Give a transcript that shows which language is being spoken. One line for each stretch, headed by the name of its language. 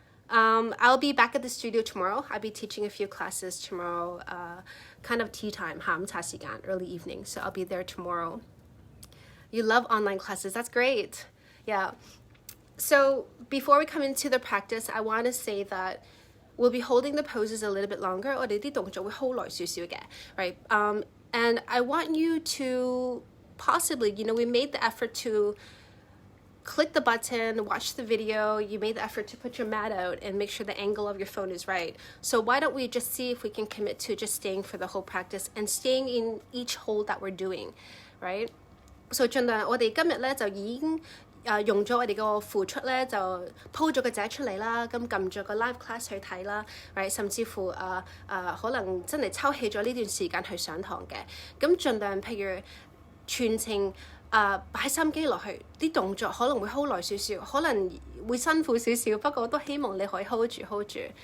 English: I'll be back at the studio tomorrow. I'll be teaching a few classes tomorrow, kind of tea time,
Cantonese: 下午茶時間,
English: early evening, so I'll be there tomorrow. You love online classes, that's great. Yeah. So before we come into the practice, I want to say that we'll be holding the poses a little bit longer.
Cantonese: 我哋啲動作會 hold 耐少少嘅, right?
English: And I want you to possibly, we made the effort to click the button, watch the video, you made the effort to put your mat out and make sure the angle of your phone is right. So why don't we just see if we can commit to just staying for the whole practice and staying in each hold that we're doing, right?
Cantonese: So 盡量我哋今日咧就已經用咗我哋個付出咧就鋪咗個仔出嚟啦，咁撳咗個 live class 去睇啦 ，right？甚至乎可能真係抽起咗呢段時間去上堂嘅，咁盡量譬如全程擺心機落去，啲動作可能會 hold 耐少少，可能會辛苦少少，不過我都希望你可以 hold 住。